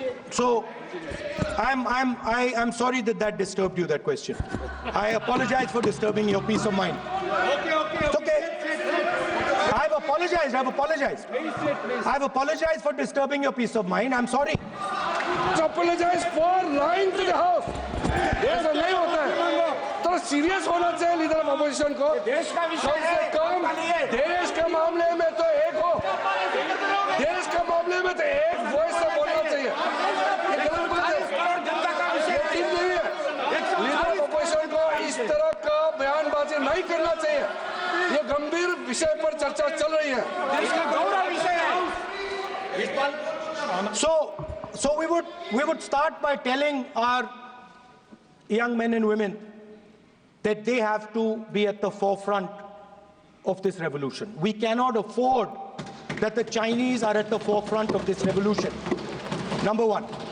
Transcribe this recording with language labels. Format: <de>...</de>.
<en>So, I'm sorry that disturbed you, that question. I apologize for disturbing your peace of mind. It's okay. I've apologized. I've apologized for disturbing your peace of mind. I'm sorry. To apologize for lying to the House.</en> <hi>ऐसा नहीं होता है. तो serious होना चाहिए leader of opposition को. कम से कम देश के मामले में तो एक हो. देश के मामले में तो एक वॉइस से बोलना चाहिए. ये गलत बात है. ये ठीक नहीं है. लीडर ऑफ अपोजिशन को इस तरह का बयानबाजी नहीं करना चाहिए. ये गंभीर विषय पर चर्चा चल रही है. देश का गौरव विषय है.</hi> <en>So we would start by telling our young men and women that they have to be at the forefront of this revolution. We cannot afford that the Chinese are at the forefront of this revolution. Number 1.</en>